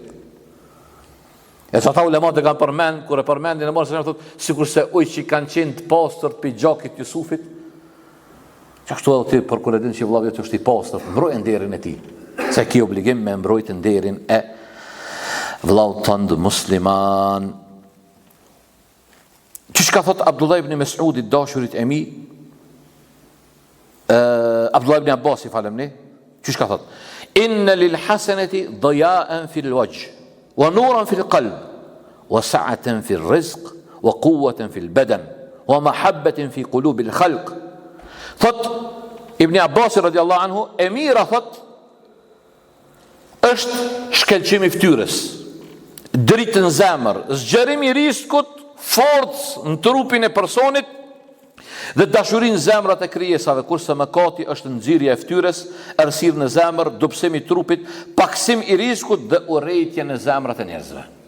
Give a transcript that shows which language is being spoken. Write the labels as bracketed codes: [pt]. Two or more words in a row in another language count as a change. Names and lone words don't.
[sq] E sa ta ulemat e kanë përmend, kur e përmendin e marrë se thot, sikurse ujë që kanë qenë të pastërt pi gjakit Jusufit, që ashtu edhe ti për kur e din që vllavi është i pastërt, mbrojë nderin e tij. Se ki obligim me mbrojtë nderin e vllaut tënd musliman. Çish ka thot Abdullah ibn Mas'udi dashurit e mi, Abdullah ibn Abbasi falemni, çish ka thot: [ar] إن للحسنة ضياء في الوجه، ونورا في القلب، وسعة في الرزق، وقوة في البدن، ومحبة في قلوب الخلق. [sq] Thot Ibn Abbas [ar] رضي الله عنه, [sq] e mira thot është shkelqimi i fytyrës, dritë në zemër, zgjerimi i riskut, forcë në trupin e personit dhe dashurin në zemrat e krijesave, kurse mëkati është nxirrja e fytyrës, errësirë në zemër, dobësim i trupit, paksim i riskut dhe urrëtitje në zemrat e njerëzve.